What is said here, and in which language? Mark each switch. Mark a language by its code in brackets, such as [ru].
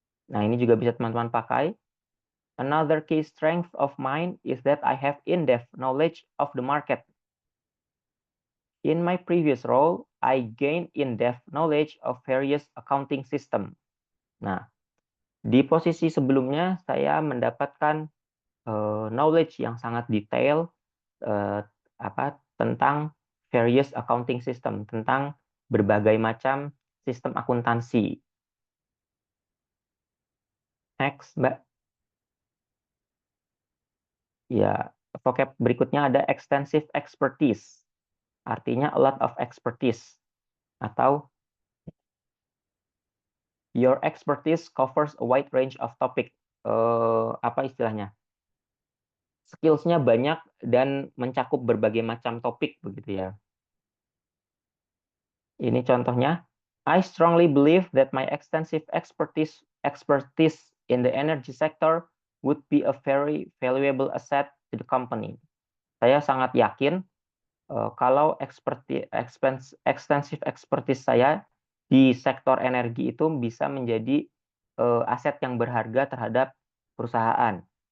[id] Nah, ini juga bisa teman-teman pakai. [en] Another key strength of mine is that I have in-depth knowledge of the market. In my previous role, I gained in-depth knowledge of various accounting system. [id] Nah, di posisi sebelumnya saya mendapatkan knowledge yang sangat detail tentang [en] various accounting system, [id] tentang berbagai macam sistem akuntansi. [en] Next, Mbak. [id] Ya, vocab berikutnya ada extensive expertise. [en] Artinya a lot of expertise. Atau your expertise covers a wide range of topic. [id] Apa istilahnya? Skills-nya banyak dan mencakup berbagai macam topik begitu ya. Ini contohnya. [en] I strongly believe that my extensive expertise in the energy sector would be a very valuable asset to the company. [id] Saya sangat yakin kalau extensive expertise saya di sektor energi itu bisa menjadi aset yang berharga terhadap perusahaan.